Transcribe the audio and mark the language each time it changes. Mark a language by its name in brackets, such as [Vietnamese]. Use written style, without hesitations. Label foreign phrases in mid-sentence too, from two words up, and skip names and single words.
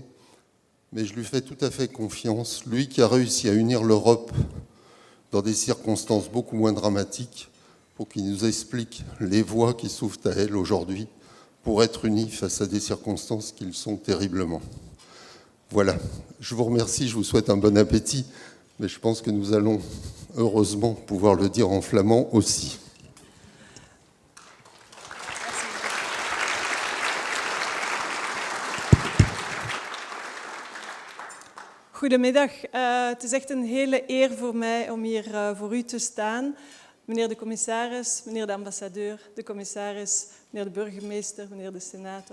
[French] Mais je lui fais tout à fait confiance, lui qui a réussi à unir l'Europe dans des circonstances beaucoup moins dramatiques, pour qu'il nous explique les voies qui s'ouvrent à elle aujourd'hui pour être unis face à des circonstances qui le sont terriblement. Voilà, je vous remercie, je vous souhaite un bon appétit, mais je pense que nous allons heureusement pouvoir le dire en flamand aussi. [Dutch] Goedemiddag. Het is echt een hele eer voor mij om hier voor u te staan. Meneer de commissaris, meneer de ambassadeur, de commissaris, meneer de burgemeester, meneer de senator.